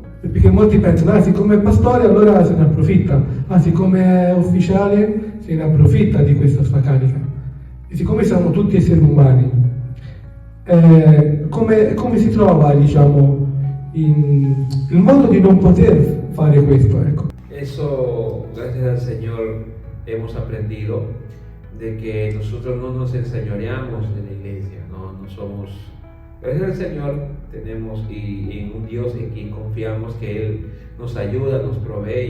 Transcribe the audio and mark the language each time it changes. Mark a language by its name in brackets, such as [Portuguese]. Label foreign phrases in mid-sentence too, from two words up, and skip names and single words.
[Italian] Perché molti pensano, siccome è pastore allora se ne approfitta, siccome è ufficiale se ne approfitta di questa sua carica. E siccome siamo tutti esseri umani, come si trova, diciamo, il modo di non poter fare questo, ecco? [Spanish] Eso, gracias al Señor, hemos aprendido de que nosotros no nos enseñoreamos de la iglesia, no somos. Gracias al Señor tenemos y en un Dios en quien confiamos que Él nos ayuda, nos provee.